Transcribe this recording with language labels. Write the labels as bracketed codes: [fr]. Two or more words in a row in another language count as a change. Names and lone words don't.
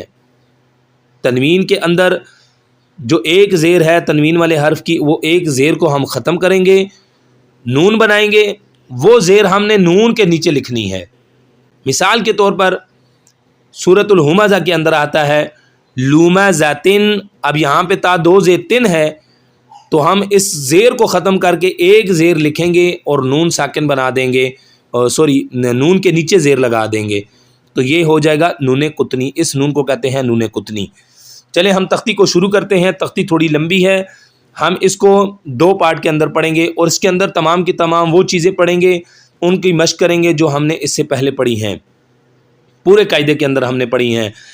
[ur] تنوین کے اندر جو ایک زیر ہے تنوین والے حرف کی وہ ایک زیر کو ہم ختم کریں گے, نون بنائیں گے, وہ زیر ہم نے نون کے نیچے لکھنی ہے. مثال کے طور پر سورۃ الہمزہ کے اندر آتا ہے لومزۃن, اب یہاں پہ تا دو زیر تن ہے تو ہم اس زیر کو ختم کر کے ایک زیر لکھیں گے اور نون ساکن بنا دیں گے, نون کے نیچے زیر لگا دیں گے, تو یہ ہو جائے گا نون قطنی. اس نون کو کہتے ہیں نون قطنی. چلیں ہم تختی کو شروع کرتے ہیں. تختی تھوڑی لمبی ہے, ہم اس کو دو پارٹ کے اندر پڑھیں گے اور اس کے اندر تمام کی تمام وہ چیزیں پڑھیں گے, ان کی مشق کریں گے جو ہم نے اس سے پہلے پڑھی ہیں, پورے قاعدے کے اندر ہم نے پڑھی ہیں.